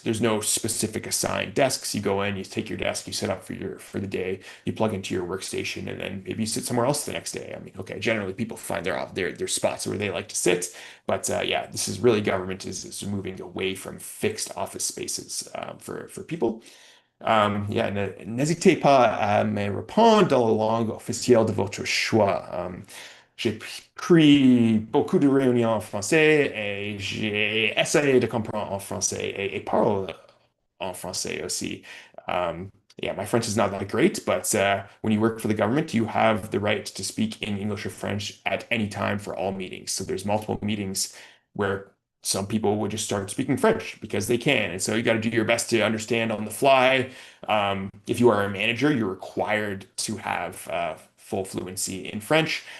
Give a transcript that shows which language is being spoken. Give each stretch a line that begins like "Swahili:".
English: There's no specific assigned desks. You go in, you take your desk, you set up for the day, you plug into your workstation, and then maybe you sit somewhere else the next day. I mean, okay, generally people find their spots where they like to sit, but yeah, this is really government is moving away from fixed office spaces for people.
French: Yeah, n'hésitez pas à me répondre dans la langue officielle de votre choix. J'ai pris beaucoup de réunions en français et j'ai essayé de comprendre en français et parle en français aussi.
English: Yeah, my French is not that great, but when you work for the government, you have the right to speak in English or French at any time for all meetings. So there's multiple meetings where some people would just start speaking French because they can. And so you got to do your best to understand on the fly. If you are a manager, you're required to have full fluency in French.